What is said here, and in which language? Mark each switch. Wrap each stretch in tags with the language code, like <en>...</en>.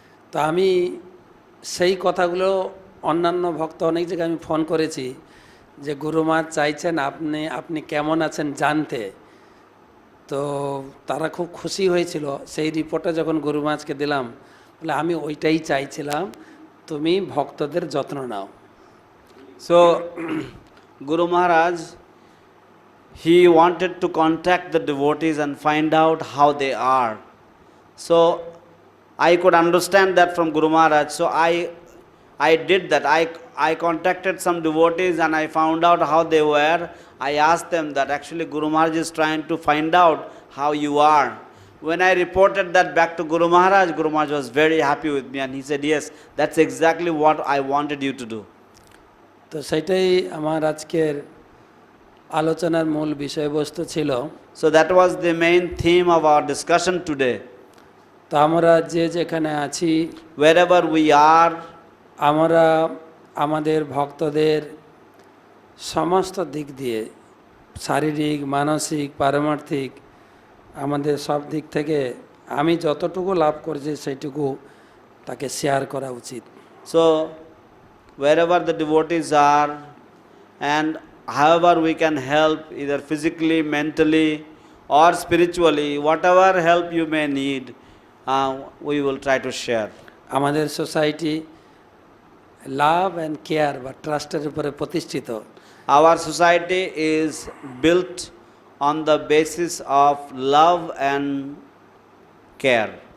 <bn>তো আমি সেই কথাগুলো অন্যান্য ভক্ত অনেক জায়গায় আমি ফোন করেছি যে গুরু মহারাজ চাইছেন আপনি কেমন আছেন জানতে। তো তারা খুব খুশি হয়েছিল। সেই রিপোর্টটা যখন গুরু মহারাজকে দিলাম, বলে আমি ওইটাই চাইছিলাম, তুমি ভক্তদের যত্ন নাও।</bn> <en>So Guru Maharaj, he wanted to contact the devotees and find out how they are. So I could understand that from Guru Maharaj. So I did that. I contacted some devotees and I found out how they were. I asked them that actually Guru Maharaj is trying to find out how you are. When I reported that back to Guru Maharaj was very happy with me and he said, yes, that's exactly what I wanted you to do.</en> <bn>তো সেটাই আমার আজকের আলোচনার মূল বিষয়বস্তু ছিল।</bn> <en>So that was the main theme of our discussion today.</en> <bn>তো আমরা যে যেখানে আছি,</bn> <en>Wherever we are,</en> <bn>আমরা আমাদের ভক্তদের সমস্ত দিক দিয়ে শারীরিক, মানসিক, পারমার্থিক আমাদের সব দিক থেকে আমি যতটুকু লাভ করছি সেইটুকু তাকে শেয়ার করা উচিত।</bn> <en>so wherever the devotees are and however we can help, either physically, mentally or spiritually, whatever help you may need, we will try to share.</en> <bn>আমাদের সোসাইটি</bn> <en>love and care</en> <bn>বা ট্রাস্টের উপরে প্রতিষ্ঠিত।</bn> <en>Our society is built on the basis of love and care.</en>